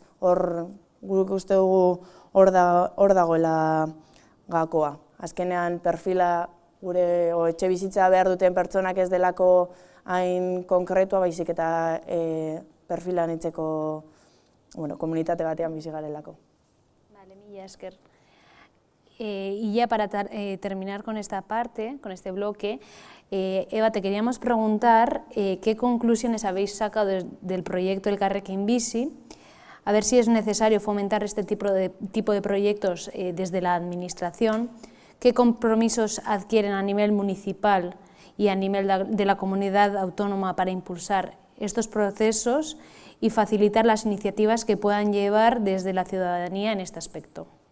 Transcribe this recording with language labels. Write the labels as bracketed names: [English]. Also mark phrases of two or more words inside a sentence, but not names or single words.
[Basque] Hor guk uste dugu hor dagoela gakoa. Azkenean perfila gure etxe bizitza behar duten pertsonak ez delako hain konkretua, baizik eta perfilan itzeko komunitate batean bizi garelako. Vale, mila esker. [Spanish] Y ya para terminar con esta parte, con este bloque, Eva, te queríamos preguntar qué conclusiones habéis sacado del proyecto Elkarrekin Bizi, a ver si es necesario fomentar este tipo de proyectos desde la Administración, qué compromisos adquieren a nivel municipal y a nivel de la comunidad autónoma para impulsar estos procesos y facilitar las iniciativas que puedan llevar desde la ciudadanía en este aspecto.